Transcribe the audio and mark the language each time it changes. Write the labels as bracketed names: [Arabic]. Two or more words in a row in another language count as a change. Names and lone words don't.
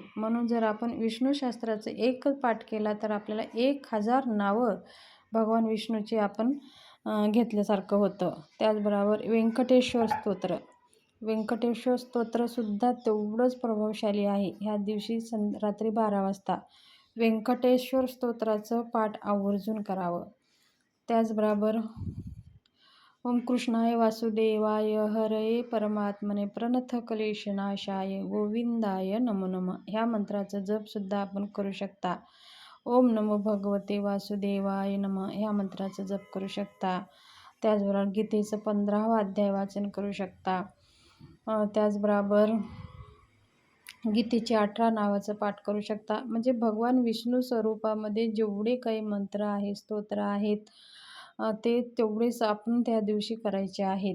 [Marathi] म्हणून जर आपण विष्णू सहस्त्राचं एकच पाठ केला तर आपल्याला 1000 नावं भगवान विष्णूची आपण घेतल्यासारखं होतं. त्याचबरोबर व्यंकटेश्वर स्तोत्रसुद्धा तेवढंच प्रभावशाली आहे. ह्या दिवशी रात्री 12 वाजता व्यंकटेश्वर स्तोत्राचं पाठ आवर्जून करावं. [Sanskrit] त्याचबरोबर ओम कृष्णाय वासुदेवाय हरये परमात्मने प्रणथ क्लेशनाशाय गोविंदाय नमो नमः [Marathi] ह्या मंत्राचं जपसुद्धा आपण करू शकता. [Sanskrit] ओम नमो भगवते वासुदेवाय नमः [Marathi] ह्या मंत्राचं जप करू शकता. त्याचबरोबर गीतेचं 15वा अध्याय वाचन करू शकता. त्याचबरोबर गीतेचे 18 नावाचं पाठ करू शकता. म्हणजे भगवान विष्णू स्वरूपामध्ये जेवढे काही मंत्र आहेत, स्तोत्र आहेत ते तेवढेच आपण त्या दिवशी करायचे आहेत.